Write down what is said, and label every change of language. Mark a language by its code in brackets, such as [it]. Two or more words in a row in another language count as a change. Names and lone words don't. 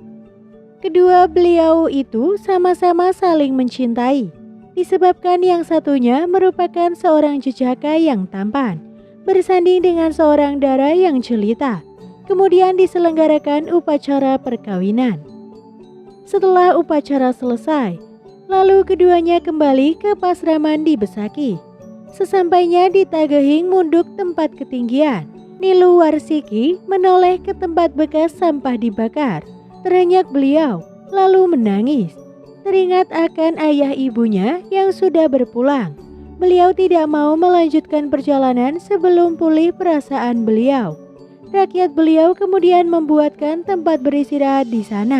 [id] Kedua beliau itu sama-sama saling mencintai, disebabkan yang satunya merupakan seorang jejaka yang tampan, bersanding dengan seorang dara yang jelita. Kemudian diselenggarakan upacara perkawinan. Setelah upacara selesai, lalu keduanya kembali ke pasraman di Besaki. Sesampainya di Tagehing Munduk tempat ketinggian, Niluh Warsiki menoleh ke tempat bekas sampah dibakar. Terenyak beliau, lalu menangis. Teringat akan ayah ibunya yang sudah berpulang. Beliau tidak mau melanjutkan perjalanan sebelum pulih perasaan beliau. Rakyat beliau kemudian membuatkan tempat beristirahat di sana.